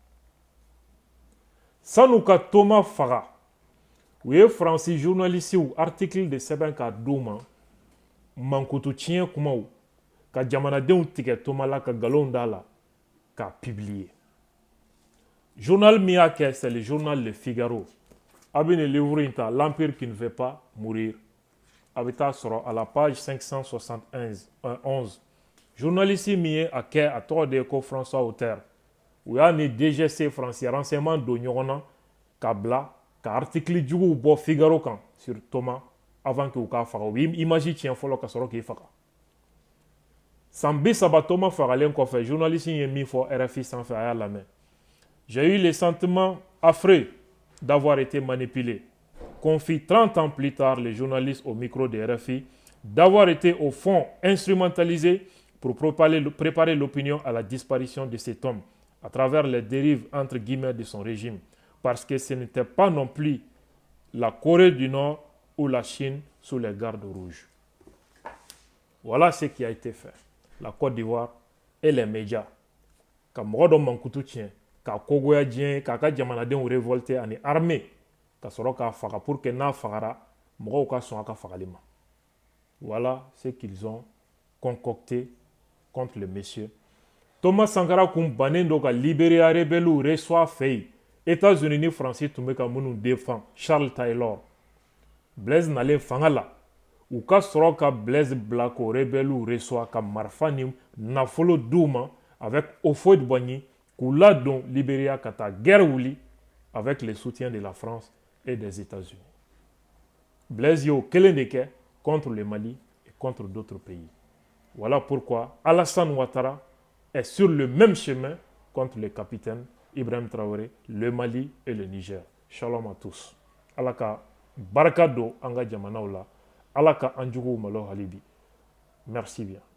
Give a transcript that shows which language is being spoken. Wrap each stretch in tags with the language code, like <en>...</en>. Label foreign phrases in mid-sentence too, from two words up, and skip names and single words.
<bm>Sanu ka Thomas faga, u ye Faransi</bm> <fr>journalistes article</fr> <bm>de sɛbɛn k'a d'u ma, mankutu tiɲɛ kumaw, ka jamanadenw tigɛ Thomas la, ka nkalon d'a la, k'a publier. Journal min y'a kɛ,</bm> <fr>c'est le journal Le Figaro.</fr> <bm>A bɛ nin livre in ta, L'Empire qui ne veut pas mourir. A bɛ taa sɔrɔ à la page 571. Journaliste min ye a kɛ, a tɔgɔ de ye ko François Auter. U y'a ni DGC Faransi renseignement don ɲɔgɔn na, k'a bila, ka article juguw bɔ Figaro kan</bm> <fr>sur Thomas avant que</fr> <bm>u k'a faga. U bɛ image tiɲɛ fɔlɔ ka sɔrɔ k'i faga. San 30 Thomas fagalen kɔfɛ, journaliste in ye min fɔ RFI sanfɛ a y'a lamɛn.</bm> <fr>J'ai eu le sentiment affreux d'avoir été manipulé. Confie 30 ans plus tard le journaliste au micro de RFI, d'avoir été au fond instrumentalisé pour préparer l'opinion à la disparition de cet homme à travers les dérives entre guillemets de son régime, parce que ce n'était pas non plus la Corée du Nord ou la Chine sous les gardes rouges. Voilà ce qui a été fait. La Côte d'Ivoire et les médias.</fr> <bm>Ka mɔgɔ dɔ mankutu tiɲɛ, ka kogoya diɲɛ, k'a ka jamanadenw révolter ani armée, ka sɔrɔ k'a faga</bm> <fr>pour que</fr> <bm>n'a fagara, mɔgɔw ka sɔn a ka fagali ma.</bm> <fr>Voilà ce qu'ils ont concocté contre le monsieur.</fr> <bm>Thomas Sankara kun bannen do ka Libéria</bm> <fr>rebelles reçoit</fr> <bm>fɛ yen. États-Unis ni Faransi tun bɛ ka minnu défend, Charles Taylor. Blaise nalen fanga la, u ka sɔrɔ ka Blaise bila k'o</bm> <fr>rebelles reçoit</fr> <bm>ka marifa ni nafolo d'u ma avec Houphouët-Boigny k'u ladon Libéria ka taa guerre wuli</bm> <fr>avec le soutien de la France et des États-Unis.</fr> <bm>Blaise y'o kelen de kɛ</bm> <fr>contre le Mali et contre d'autres pays. Voilà pourquoi Alassane Ouattara est sur le même chemin contre le capitaine Ibrahim Traoré, le Mali et le Niger. Shalom à tous.</fr> <bm>Alaka baraka don an ka jamanaw la ala ka an juguw malo hali bi</bm> <fr>merci bien</fr>